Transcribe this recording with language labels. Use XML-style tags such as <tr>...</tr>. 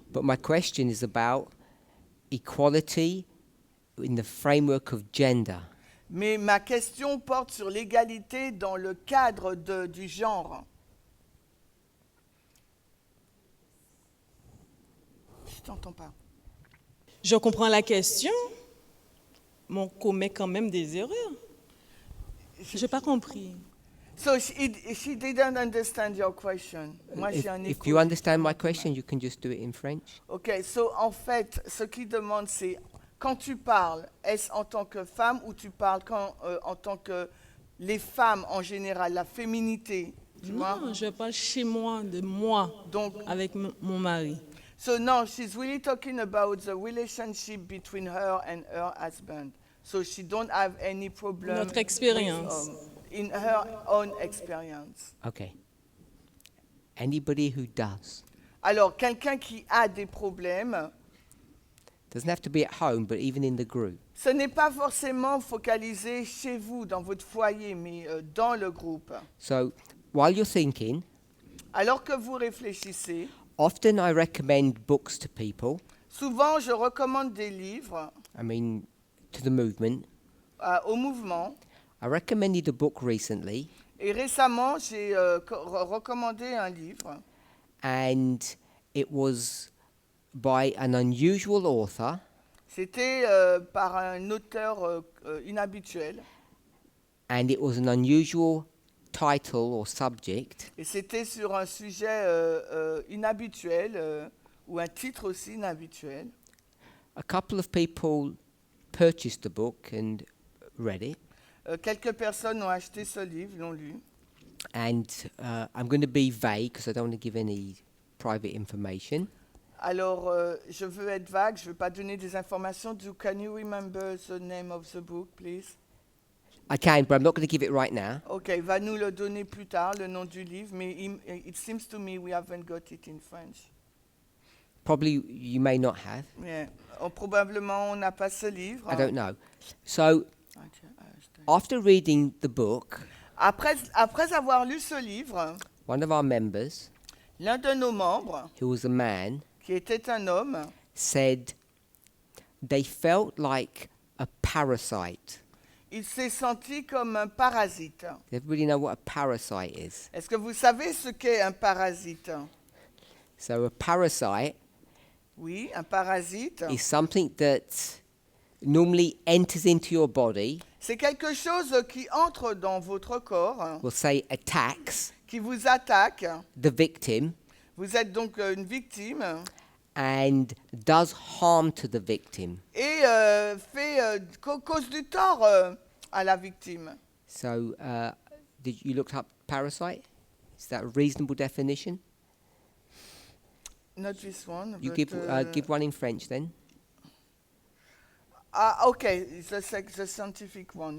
<en>but my question is about equality in the framework of gender.</en> <fr>Mais ma question porte sur l'égalité dans le cadre du genre. Je t'entends pas. Je comprends la question, mais on commet quand même des erreurs. J'ai pas compris.</fr> <en>So she didn't understand your question.</en> <fr>Moi, j'ai un</fr> <en>If</en> <fr>écho.</fr> <en>you understand my question, you can just do it in French.</en> <fr>Ok, so en fait, ce qu'il demande, c'est quand tu parles, est-ce en tant que femme ou tu parles en tant que les femmes en général, la féminité, tu vois? Non, je parle chez moi, de moi, Donc, avec mon mari.</fr> <en>so no, she's really talking about the relationship between her and her husband. So she don't have any problem.</en> <fr>Notre expérience.</fr> <en>In her own experience. Okay. Anybody who does</en> <fr>Alors, quelqu'un qui a des problèmes,</fr> <en>doesn't have to be at home, but even in the group.</en> <fr>ce n'est pas forcément focalisé chez vous, dans votre foyer, mais dans le groupe.</fr> <en>So while you're thinking,</en> <fr>Alors que vous réfléchissez,</fr> <en>often I recommend books to people.</en> <fr>souvent je recommande des livres</fr> <en>I mean, to the movement.</en> <fr>au mouvement.</fr> <en>I recommended a book recently,</en> <fr>Et récemment, j'ai recommandé un livre.</fr> <en>and it was by an unusual author,</en> <fr>C'était par un auteur inhabituel.</fr> <en>and it was an unusual title or subject.</en> <fr>Et c'était sur un sujet inhabituel, ou un titre aussi inhabituel.</fr> <en>A couple of people purchased the book and read it,</en> <fr>Quelques personnes ont acheté ce livre, l'ont lu.</fr> <en>and I'm going to be vague because I don't want to give any private information.</en> <fr>Alors, je veux être vague, je ne veux pas donner des informations.</fr> <en>Can you remember the name of the book, please? I can, but I'm not going to give it right now.</en> <fr>Ok, il va nous le donner plus tard, le nom du livre, mais</fr> <en>it seems to me we haven't got it in French. Probably you may not have. Yeah.</en> <fr>Probablement, on n'a pas ce livre.</fr> <en>I don't know. So after reading the book,</en> <fr>Après avoir lu ce livre,</fr> <en>one of our members,</en> <fr>l'un de nos membres,</fr> <en>who was a man,</en> <fr>qui était un homme,</fr> <en>said they felt like a parasite.</en> <fr>il s'est senti comme un parasite.</fr> <en>Does everybody know what a parasite is?</en> <fr>Est-ce que vous savez ce qu'est un parasite?</fr> <en>So a parasite</en> <fr>Oui, un parasite.</fr> <en>is something that normally enters into your body,</en> <fr>C'est quelque chose qui entre dans votre corps,</fr> <en>we'll say attacks</en> <fr>qui vous attaque.</fr> <en>the victim,</en> <fr>Vous êtes donc une victime</fr> <en>and does harm to the victim.</en> <fr>et cause du tort à la victime.</fr> <en>So did you look up parasite? Is that a reasonable definition? Not this one. You but, give one in French then. Ah, okay, the scientific one.</en>